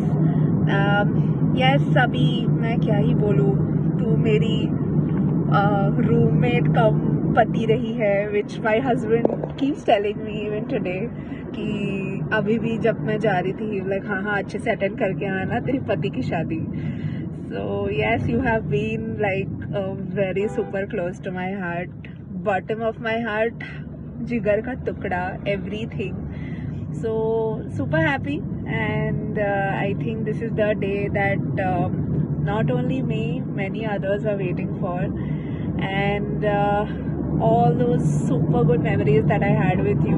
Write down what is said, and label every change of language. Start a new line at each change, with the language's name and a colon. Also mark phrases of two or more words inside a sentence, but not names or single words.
Hindi: यस, अभी मैं क्या ही बोलूँ, तू मेरी रूममेट कम पति रही है,
English: which my husband keeps telling me even today,
Hindi: कि अभी भी जब मैं जा रही थी लाइक हाँ अच्छे से अटेंड करके आना तेरी पति की शादी।
English: So yes, you have been like very super close to my heart, bottom of my heart,
Hindi: जिगर का टुकड़ा,
English: everything. So super happy, and I think this is the day that not only me, many others are waiting for, and all those super good memories that I had with you.